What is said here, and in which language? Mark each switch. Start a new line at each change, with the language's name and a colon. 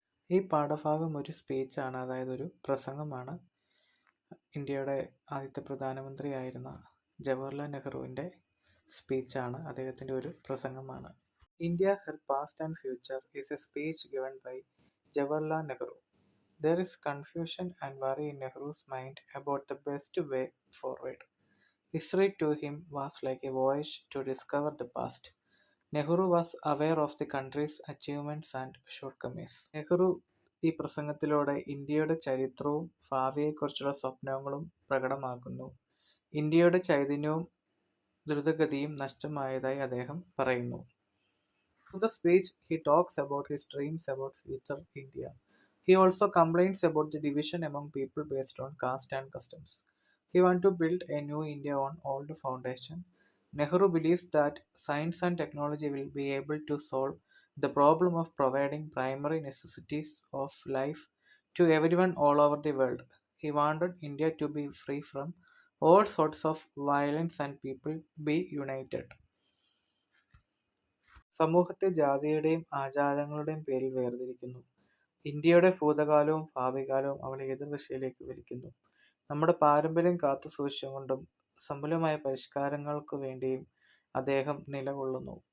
Malayalam: ഈ പാഠഭാഗം ഒരു സ്പീച്ചാണ്, അതായത് ഒരു പ്രസംഗമാണ്. ഇന്ത്യയുടെ ആദ്യത്തെ പ്രധാനമന്ത്രിയായിരുന്ന ജവഹർലാൽ നെഹ്റുവിൻ്റെ സ്പീച്ചാണ്, അദ്ദേഹത്തിൻ്റെ ഒരു പ്രസംഗമാണ്.
English: India her past and future is a speech given by Jawaharlal Nehru. There is confusion and worry in Nehru's mind about the best way forward. History to him was like a voyage to discover the past. Nehru was aware of the country's achievements and shortcomings.
Malayalam: Nehru ഈ പ്രസംഗത്തിലൂടെ ഇന്ത്യയുടെ ചരിത്രവും ഭാവിയെക്കുറിച്ചുള്ള സ്വപ്നങ്ങളും പ്രകടമാക്കുന്നു. ഇന്ത്യയുടെ ചൈതന്യവും ദ്രുതഗതിയും നഷ്ടമായതായി അദ്ദേഹം പറയുന്നു.
English: Through the speech, he talks about his dreams about future India. He also complains about the division among people based on caste and customs. He wants to build a new India on old foundation. Nehru believes that science and technology will be able to solve the problem of providing primary necessities of life to everyone all over the world. He wanted India to be free from all sorts of violence and people be united.
Malayalam: സമൂഹത്തെ ജാതിയുടെയും ആചാരങ്ങളുടെയും പേരിൽ വേർതിരിക്കുന്നു. ഇന്ത്യയുടെ ഭൂതകാലവും ഭാവികാലവും അവളെ എതിർ ദിശയിലേക്ക് വലിക്കുന്നു. നമ്മുടെ പാരമ്പര്യം കാത്തുസൂക്ഷിച്ചുകൊണ്ടും സമൂലമായ പരിഷ്കാരങ്ങൾക്കു വേണ്ടിയും അദ്ദേഹം നിലകൊള്ളുന്നു.